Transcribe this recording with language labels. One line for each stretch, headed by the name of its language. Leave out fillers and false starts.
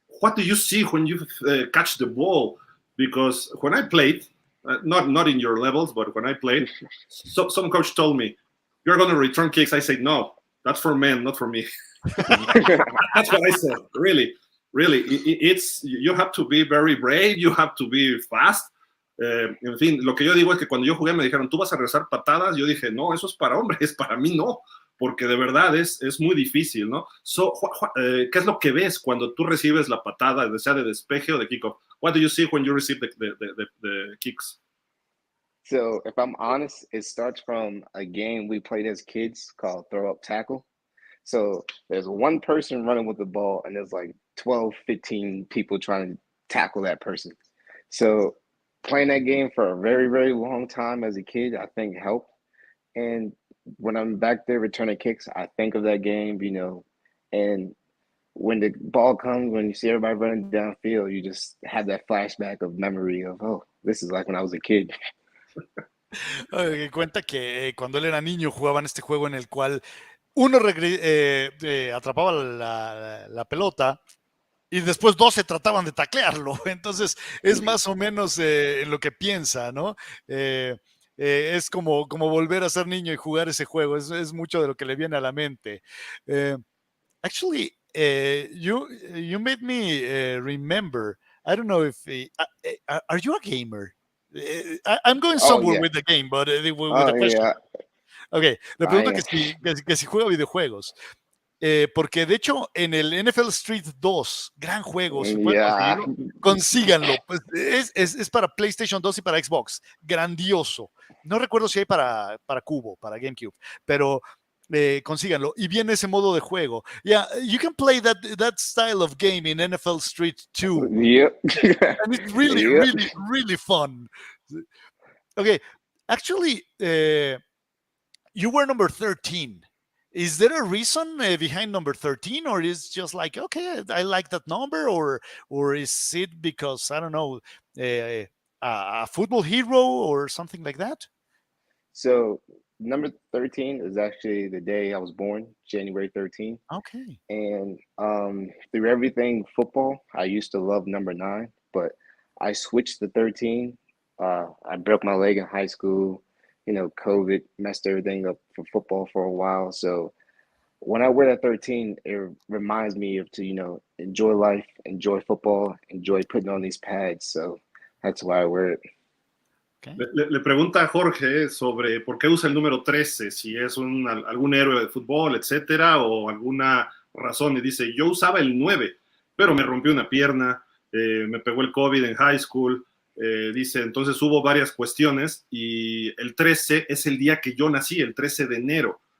English: What do you see when you catch the ball? Because when I played, not in your levels, but when I played, some coach told me, "You're going to return kicks." I said, "No, that's for men, not for me." That's what I said. Really, it's you have to be very brave, you have to be fast.
Spanish: En fin, lo que yo digo es que cuando yo jugué me dijeron, ¿tú vas a regresar patadas? Yo dije, no, eso es para hombres, para mí no, porque de verdad es muy difícil, ¿no? ¿Qué es lo que ves cuando tú recibes la patada, sea de despeje o de kickoff?
English: What do you see when you receive the kicks? So, if I'm honest, it starts from a game we played as kids called throw up tackle. So there's one person running with the ball and there's like 12, 15 people trying to tackle that person. So playing that game for a very, very long time as a kid, I think helped. And when I'm back there returning kicks, I think of that game, and when the ball comes, when you see everybody running downfield, you just have that flashback of memory of, oh, this is like when I was a kid.
Spanish: Cuenta que cuando él era niño jugaban este juego en el cual uno atrapaba la pelota y después 12 trataban de taclearlo. Entonces es más o menos en lo que piensa, ¿no? Es como volver a ser niño y jugar ese juego. Es mucho de lo que le viene a la mente.
English: Actually, you made me remember. I don't know if are you a gamer? I'm going somewhere with the game, but with the question. Yeah.
Spanish: Ok, le pregunto que si juega videojuegos. Porque de hecho en el NFL Street 2, gran juego, si pueden conseguirlo, consíganlo. Pues es para PlayStation 2 y para Xbox. Grandioso. No recuerdo si hay para Cubo, para GameCube, pero consíganlo. Y viene ese modo de juego.
English: Yeah, you can play that style of game in NFL Street 2. Yep. And it's really, really, really fun. Okay, actually, you were number 13. Is there a reason behind number 13, or is just like, okay, I like that number, or is it because, I don't know, a football hero or something like that? So number 13 is actually the day I was born, January 13th. Okay. And through everything football, I used to love number 9, but I switched to 13. I broke my leg in high school. COVID messed everything up for football for a while. So when I wear that 13, it reminds me of to, enjoy life, enjoy football, enjoy putting on these pads. So that's why I wear it. Okay.
Spanish: Le pregunta a Jorge sobre por qué usa el número 13, si es algún héroe de fútbol, etcétera, o alguna razón. Y dice, yo usaba el 9, pero me rompió una pierna, me pegó el COVID en
English: high school.
Spanish: Dice, entonces hubo varias cuestiones y el 13 es el día que yo nací, el 13 de enero.